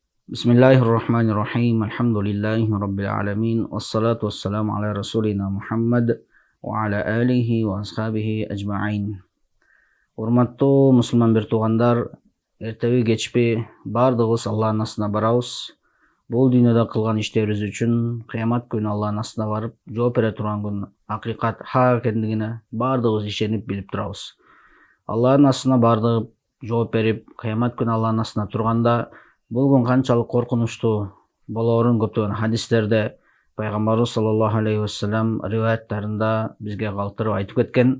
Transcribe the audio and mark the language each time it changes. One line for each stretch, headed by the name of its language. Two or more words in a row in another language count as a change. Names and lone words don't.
Arabic: بسم الله الرحمن الرحيم. الحمد لله رب العالمين. والصلاة والسلام على رسولنا محمد وعلى آله وأصحابه أجمعين.
Kyrgyz: Урматтуу мусулман бир туугандар, эртеби кечпи бардыгыбыз Аллахтын астына барабыз. Бул дүйнөдө кылган иштерибиз үчүн кыямат күнү Аллахтын астына барып жооп бере турган күн акыйкат хак экендигине бардыгыбыз ишенип билип турабыз. Аллахтын астына бардыгып жооп берип, кыямат күнү Аллахтын астына турганда бул күн канчалык коркунучтуу болоорун көптөгөн хадистерде пайгамбарыбыз
Arabic: صلى الله عليه وسلم
Kyrgyz: риваяттарында бизге калтырып айтып кеткен.